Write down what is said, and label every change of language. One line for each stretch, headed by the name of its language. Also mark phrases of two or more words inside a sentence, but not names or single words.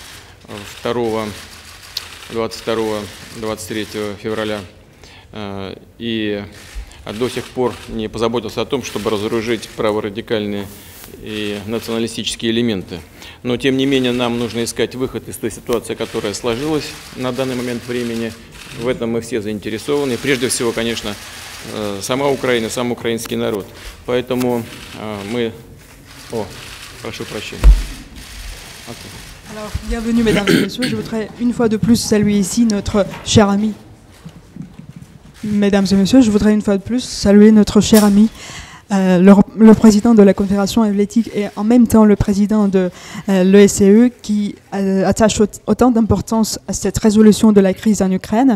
Russian: февраля и до сих пор не позаботился о том, чтобы разоружить праворадикальные и националистические элементы. Но, тем не менее, нам нужно искать выход из той ситуации, которая сложилась на данный момент времени. В этом мы все заинтересованы. Прежде всего, конечно, сама Украина, сам украинский народ. Поэтому мы... прошу прощения.
French: Alors, bienvenue mesdames et messieurs, je voudrais une fois de plus saluer ici notre cher ami. Mesdames et messieurs, je voudrais une fois de plus saluer notre cher ami, le président de la Confédération helvétique et en même temps le président de l'OSCE qui attache autant d'importance à cette résolution de la crise en Ukraine.